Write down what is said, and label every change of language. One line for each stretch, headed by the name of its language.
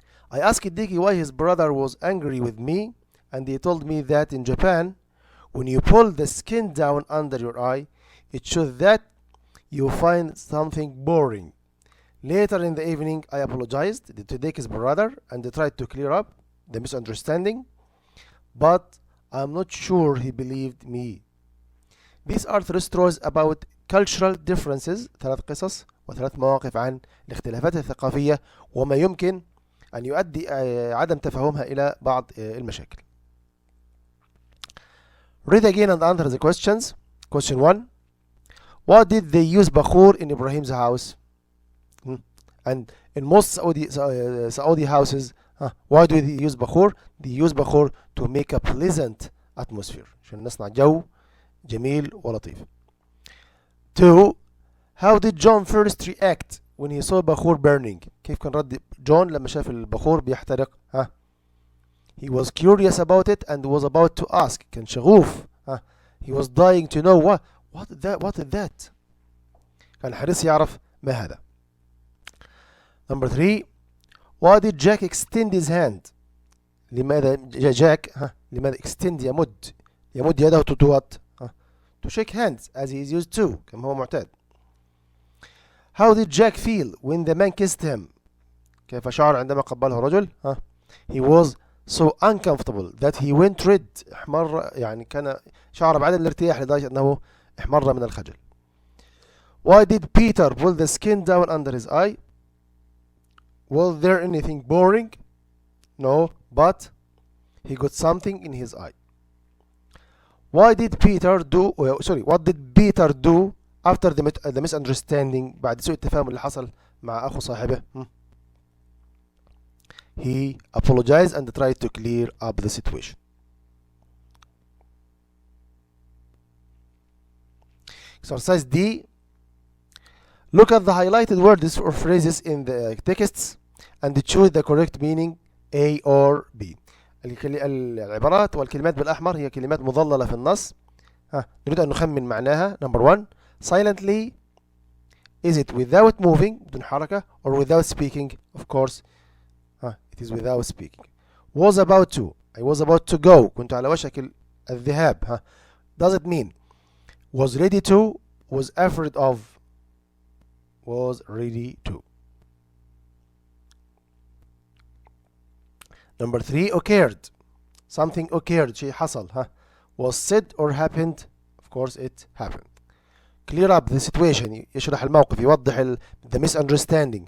English: I asked Deki why his brother was angry with me, and he told me that in Japan, when you pull the skin down under your eye, it shows that you find something boring. Later in the evening, I apologized to Deki's brother and tried to clear up the misunderstanding, but I'm not sure he believed me. These are 3 stories about cultural differences,
Arabic: 3 قصص و3 مواقف عن الاختلافات الثقافية وما يمكن أن يؤدي عدم تفاهمها إلى بعض المشاكل.
English: Read again and answer the questions. Question 1. What did they use bakhur in Ibrahim's house? And in most Saudi houses, why do they use bakhur? They use bakhur to make a pleasant atmosphere.
Arabic: عشان نصنع جو جميل ولطيف. 2.
English: How did John first react when he saw bakhur burning?
Arabic: كيف كان رد جون لما شاف البخور بيحترق؟
English: He was curious about it and was about to ask.
Arabic: كان شغوف.
English: He was dying to know what is that.
Arabic: كان حريص يعرف ما هذا.
English: Number 3. Why did Jack extend his hand?
Arabic: لماذا جاك لماذا extend يمد يده
English: to what? To shake hands as he is used to
Arabic: كما هو معتاد.
English: How did Jack feel when the man kissed him?
Arabic: كيف شعر عندما قبله رجل؟
English: He was so uncomfortable that he went red.
Arabic: احمر يعني كان شعر بعدم الارتياح لدرجة أنه احمر من الخجل.
English: Why did Peter pull the skin down under his eye? Was there anything boring? No, but he got something in his eye. What did Peter do after the misunderstanding
Arabic: بعد سوء التفاهم اللي حصل مع أخو صاحبه?
English: He apologized and tried to clear up the situation. Exercise D. Look at the highlighted words or phrases in the texts and choose the correct meaning A or B.
Arabic: العبارات والكلمات بالأحمر هي كلمات مظللة في النص. نريد أن نخمن معناها.
English: Number 1. Silently. Is it without moving
Arabic: بدون حركة
English: or without speaking? Of course it is without speaking. Was about to. I was about to go.
Arabic: كنت على وشك الذهاب.
English: Does it mean was ready to, was afraid of, was ready to. Number 3. Occurred. Something occurred.
Arabic: شيء حصل.
English: Was said or happened of course it happened. Clear up the situation.
Arabic: يشرح الموقف، يوضح
English: the misunderstanding.